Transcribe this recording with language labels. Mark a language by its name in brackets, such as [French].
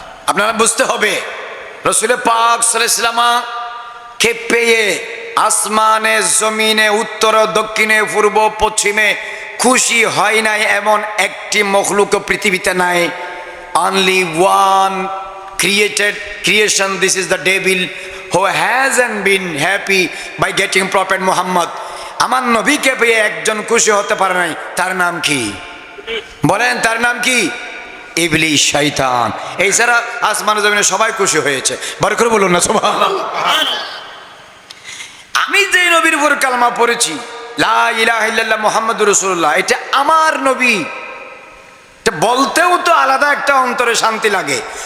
[Bangla] আপনারা বুঝতে হবে, রাসূল পাক সাল্লাল্লাহু আলাইহি ওয়াসাল্লাম কে পেয়ে আসমানে, জমিনে, উত্তর দক্ষিণে, পূর্ব পশ্চিমে খুশি হয় নাই এমন একটি মখলুক পৃথিবীতে নাই। [English] Only one creation. This is the devil who hasn't been happy by getting Prophet Muhammad. [Bangla] আমার নবীকে পেয়ে একজন খুশি হতে পারে নাই, তার নাম কি? বলেন, তার নাম কি? ইবলিস, শয়তান। এই ছাড়া আসমান জমিনে সবাই খুশি হয়েছে। বড় করে বলুন না সুবহানাল্লাহ। আমি যে নবীর উপর কালমা পড়েছি, [Arabic] লা ইলাহা ইল্লাল্লাহ মুহাম্মাদুর রাসূলুল্লাহ, [Bangla] এটা আমার নবী, এটা বলতেও তো আলাদা একটা অন্তরে শান্তি লাগে।